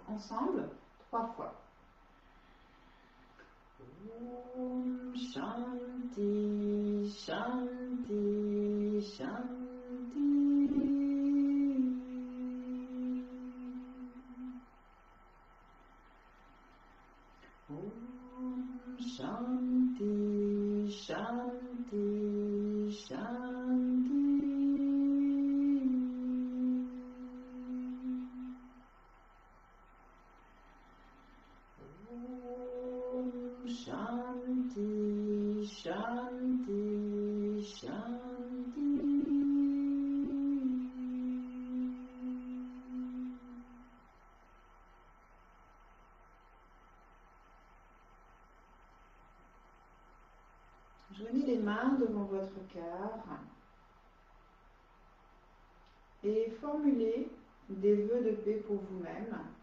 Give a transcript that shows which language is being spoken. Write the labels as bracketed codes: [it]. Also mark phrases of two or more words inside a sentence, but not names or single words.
[fr] ensemble 3 fois. [sa] Om Shanti, Shanti, Shanti. Om Shanti, Shanti, Shanti. Om Shanti, Shanti, Shanti. [fr] Joignez les mains devant votre cœur et formulez des vœux de paix pour vous-même,